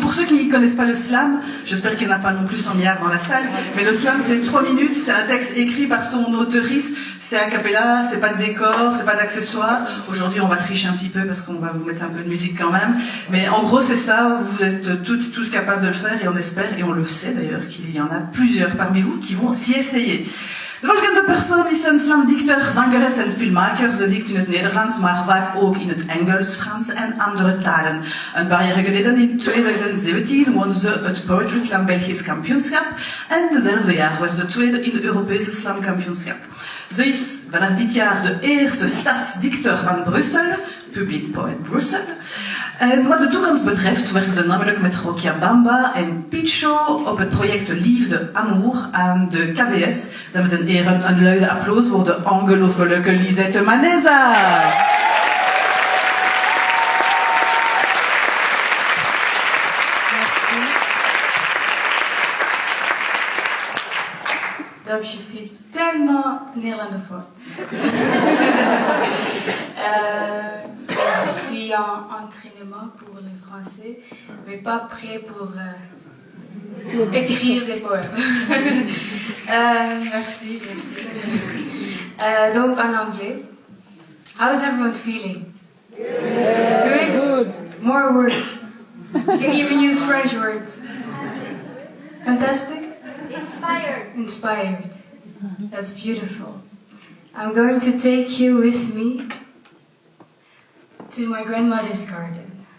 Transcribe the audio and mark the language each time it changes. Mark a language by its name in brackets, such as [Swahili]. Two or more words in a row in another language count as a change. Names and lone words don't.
[French] Pour ceux qui ne connaissent pas le slam, j'espère qu'il n'y en a pas non plus 100 milliards dans la salle, mais le slam c'est 3 minutes, c'est un texte écrit par son auteurice, c'est a cappella, c'est pas de décor, c'est pas d'accessoires. Aujourd'hui on va tricher un petit peu parce qu'on va vous mettre un peu de musique quand même, mais en gros c'est ça, vous êtes tous capables de le faire et on espère, et on le sait d'ailleurs, qu'il y en a plusieurs parmi vous qui vont s'y essayer. [Dutch] De volgende persoon is een slamdichter, zangeres en filmmaker. Ze dikt in het Nederlands, maar vaak ook in het Engels, Frans en andere talen. Een paar jaar geleden, in 2017, won ze het Poetry Slam Belgisch kampioenschap. En dezelfde jaar werd ze tweede in de Europese slamkampioenschap. Ze is vanaf dit jaar de eerste stadsdichter van Brussel, Public Poet Brussel. En wat de toekomst betreft werkt ze namelijk met Rokia Bamba en Picho op het project Liefde Amour aan de KVS. Dames en heren, een luide applaus voor de ongelofelijke Lisette Maneza. [French] Donc je suis tellement néerlandophone. Je suis en entraînement pour le français, mais pas prêt pour écrire des poèmes. Merci. Donc en anglais. [English] How's everyone feeling? Good? More words. You can even use French words. Fantastic? Inspired. That's beautiful. I'm going to take you with me to my grandmother's garden.